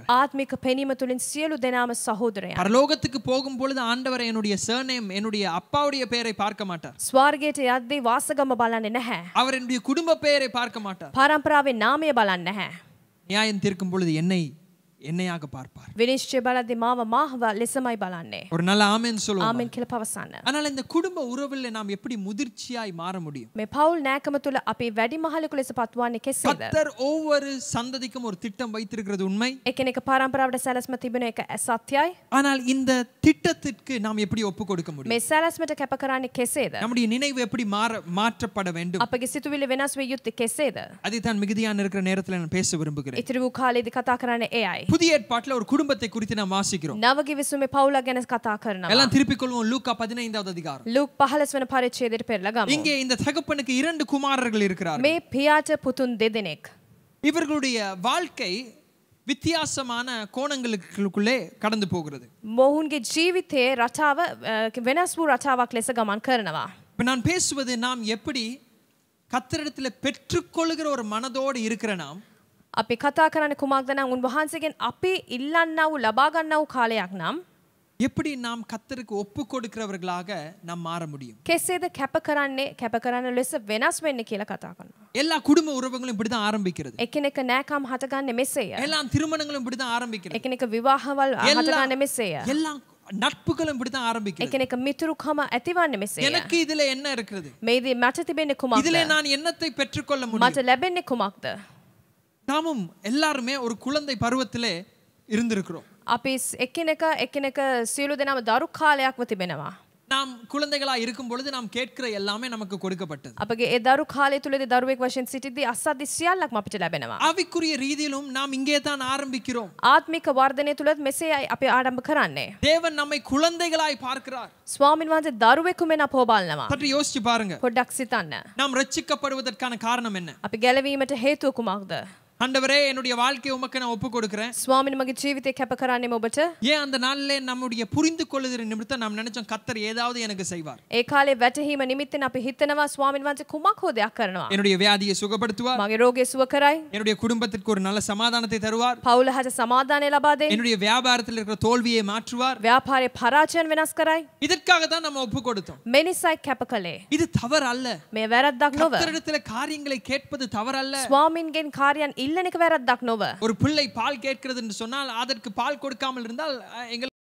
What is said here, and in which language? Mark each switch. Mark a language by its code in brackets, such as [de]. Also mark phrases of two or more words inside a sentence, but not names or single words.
[si] ආත්මික පෙනීම තුලින් සියලු දෙනාම සහෝදරයන්. [ta] பரலோகத்துக்கு போகும் பொழுது ஆண்டவர் என்னுடைய சர்நேம், என்னுடைய அப்பாவுடைய பெயரை பார்க்க மாட்டார். [si] ස්වර්ගයට යද්දී වාසගම බලන්නේ නැහැ. [ta] அவர் என்னுடைய குடும்ப பெயரை பார்க்க மாட்டார். [si] පරම්පරාවේ නාමය බලන්නේ නැහැ. [ta] நியாயம் தீர்க்கும் பொழுது என்னையாக பார்ப்பார். [si] විනිශ්චය බලද්දී මාව මාව ලෙසමයි බලන්නේ. [ta] ஒரு நல்ல ஆமென் சொல்லுவோம். [si] ආමෙන් කියලා පවසන්න. [ta] ஆனால் இந்த குடும்ப உறவில் நாம் எப்படி முதிர்ச்சியாய் மாற முடியும்? [si] මේ පවුල් නෑකම තුල අපි වැඩිමහලෙකු ලෙස පත්වන්නේ කෙසේද? [ta] கர்த்தர் ஒவ்வொரு சந்ததிக்கும் ஒரு திட்டம் வைத்திருக்கிறது உண்மை. [si] එකිනෙක පරම්පරාවට සැලැස්ම තිබෙන එක සත්‍යයි. [ta] ஆனால் இந்த திட்டத்திற்கு நாம் எப்படி ஒப்பு கொடுக்க முடியும்? [si] මේ සැලැස්මට කැප කරන්නේ කෙසේද? [ta] நம்முடைய நினைவு எப்படி மாற்றப்பட வேண்டும்? [si] අපගේ සිතුවිලි වෙනස් වෙ යුත්තේ කෙසේද? [ta] அதைத்தான் மிகுதியான இருக்கிற நேரத்தில் நான் பேச விரும்புகிறேன். [si] ඉතිරි වූ කාලේදී කතා කරන්නේ එයයි. [ta] புதிய ஏற்பாட்டில் ஒரு குடும்பத்தை குறித்து நாம் வாசிக்கிறோம். [si] නව කිවිසුමේ පවුලක් ගැන කතා කරනවා. [ta] எல்லாம் திருப்பிக் கொள்வோம். லூக்கா 15வது அதிகாரம். [si] ලූක් 15 වෙනි පරිච්ඡේදයට පෙරලා ගමු. [ta] இங்கே இந்த தகப்பனுக்கு 2 குமாரர்கள் இருக்கிறார்கள். [si] මේ පියාට පුතුන් දෙදෙනෙක්. [ta] இவர்களுடைய வாழ்க்கை வித்தியாசமான கோணங்களுக்குள்ளே கடந்து போகிறது. [si] මොවුන්ගේ ජීවිතයේ රටාව වෙනස් වූ රටාවක් ලෙස ගමන් කරනවා. [ta] இப்ப நான் பேசுவது நாம் எப்படி கர்த்தரிடத்தில் பெற்றுக்கொள்கிற ஒரு மனதோடு இருக்கிற நாம் [si] අපි කතා කරන්නේ කුමක්ද නම් උන්වහන්සේගෙන් අපි ඉල්ලන්නා වූ ලබා ගන්නා වූ කාලයක් නම් [ta] எப்படி நாம் கர்த்தருக்கு ஒப்பு கொடுக்கிறவர்களாக நாம் மாற முடியும்? [si] කෙසේද කැප කරන්න ලෙස වෙනස් වෙන්නේ කියලා කතා කරනවා. [ta] எல்லா குடும்ப உறவுகளும் இப்படி தான் ஆரம்பிக்கிறது. [si] එකිනෙක නෑකම් හටගන්නේ මෙසේය. [ta] எல்லா திருமணங்களும் இப்படி தான் ஆரம்பிக்கிறது. [si] එකිනෙක විවාහවල් හටගන්නේ මෙසේය. [ta] எல்லா நட்புகளும் இப்படி தான் ஆரம்பிக்கிறது. [si] එකිනෙක මිතුරුකම ඇතිවන්නේ මෙසේය. [ta] எனக்கு இதுல என்ன இருக்கிறது? [si] මේදී මට තිබෙන්නේ කුමක්ද? [ta] இதுல நான் என்னத்தை பெற்றுக்கொள்ள முடியும்? [si] මට ලැබෙන්නේ කුමක්ද? [ta] நாமும் எல்லாருமே ஒரு குழந்தை பருவத்திலே இருந்திருக்கிறோம். [si] අපි එකිනෙක සියලු දෙනාම දරු කාලයක්ම තිබෙනවා. [ta] நாம் குழந்தைகளா இருக்கும் பொழுது நாம் கேட்கிற எல்லாமே நமக்கு கொடுக்கப்பட்டது. [si] අපගේ ඒ දරු කාලය තුලදී දරුවෙක් වශයෙන් සිටිද්දී අසද්දි සියල්ලක්ම අපිට ලැබෙනවා. [ta] ஆவிக்குரிய ரீதியிலும் நாம் இங்கே தான் ஆரம்பிக்கிறோம். [si] ආත්මික වර්ධනය තුලත් මෙසේයි අපි ආරම්භ කරන්නේ. [ta] தேவன் நம்மை குழந்தைகளாய் பார்க்கிறார். [si] ස්වාමීන් වහන්සේ දරුවෙකු මෙන් අපව බලනවා. [ta] சற்று யோசிச்சு பாருங்க. [si] පොඩ්ඩක් සිතන්න. [ta] நாம் ரட்சிக்கப்படுவதற்கான காரணம் என்ன? [si] අපි ගැලවීමට හේතුව කුමක්ද? [ta] ஆண்டவரே, என்னுடைய வாழ்க்கையை உமக்கு நான் ஒப்பு கொடுக்கிறேன். [si] ස්වාමීන් මගේ ජීවිතේ කැප කරන්නේ ඔබට. [ta] ஏன் அந்த நாளிலே நம்முடைய புரிந்து கொள்ளுகிற நிமித்தம் நாம் நினைச்சோம் கர்த்தர் ஏதாவது எனக்கு செய்வார். [si] ඒ කාලේ වැටහීම නිමිත්තෙන් අපි හිතනවා ස්වාමීන් වහන්සේ කුමක් හෝ දෙයක් කරනවා. [ta] என்னுடைய வியாதியை சுகப்படுத்துவார். [si] මගේ රෝගය සුව කරයි. [ta] என்னுடைய குடும்பத்திற்கு ஒரு நல்ல சமாதானத்தை தருவார். [si] පවුලට සමාදානය ලබා දෙයි. [ta] என்னுடைய வியாபாரத்தில் இருக்கிற தோல்வியை மாற்றுவார். [si] ව්‍යාපාරේ පරාජයන් වෙනස් කරයි. [ta] இதற்காக தான் நம்ம ஒப்பு கொடுத்தோம். [si] මේ නිසායි කැප කළේ. [ta] இது தவறு அல்ல. [si] මේ වැරද්දක් නොව. [ta] கர்த்தரிடத்தில் காரியங்களை கேட்பது தவறு அல்ல. [si] ස්වාමීන්ගෙන් කාර්යයන් ඉල්ලන එක වැරද්දක් නොව. [ta] ஒரு பிள்ளை பால் கேட்கிறது என்று சொன்னால் அதற்கு பால் கொடுக்காமல் இருந்தால் எங்கள்